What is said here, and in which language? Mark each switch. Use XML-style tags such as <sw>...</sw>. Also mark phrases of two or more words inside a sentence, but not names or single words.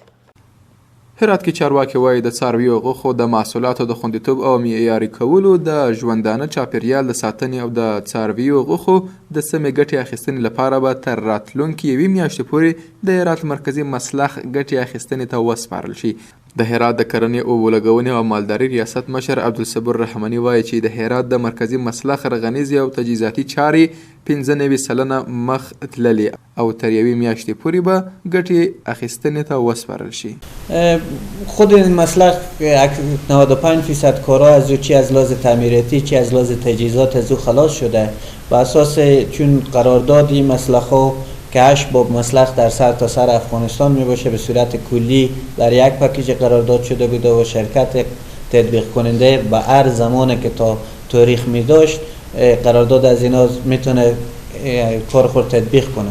<ps>هرات کې چارواکي وایي د څارویو غوښو د محصولاتو د خوندیتوب او معیاري کولو د ژوندانه چاپیریال د ساتنې او د څارویو غوښو د سمې ګټې اخیستنې لپاره به تر راتلونکې یوې میاشتې پورې د هرات مرکزي مسلخ ګټې اخیستنې ته وسپارل شي. د هرات د کرنې، اوبو لګونې او مالدارۍ ریاست مشر عبدالصبور رحماني وایي چې د هرات د مرکزي مسلخ رغنیزې او تجهیزاتي چارې 95 سلنه مخ تللي او تر یوې میاشتې پورې به ګټې اخیستنې ته وسپارل شي.</ps> <fa>خود این مسلخ 95% کارها از او چی از لحاظ تعمیراتی چی از لحاظ تجهیزات از او خلاص شده. به اساس چون قرارداد این مسلخ ها که 8 باب مسلخ در سرتاسر افغانستان می باشه به صورت کلی در یک پکیج قرارداد شده بوده و شرکت تطبیق کننده به هر زمانی که تا تاریخ می داشت قرارداد از اینا میتونه کار خود تطبیق کنه.</fa>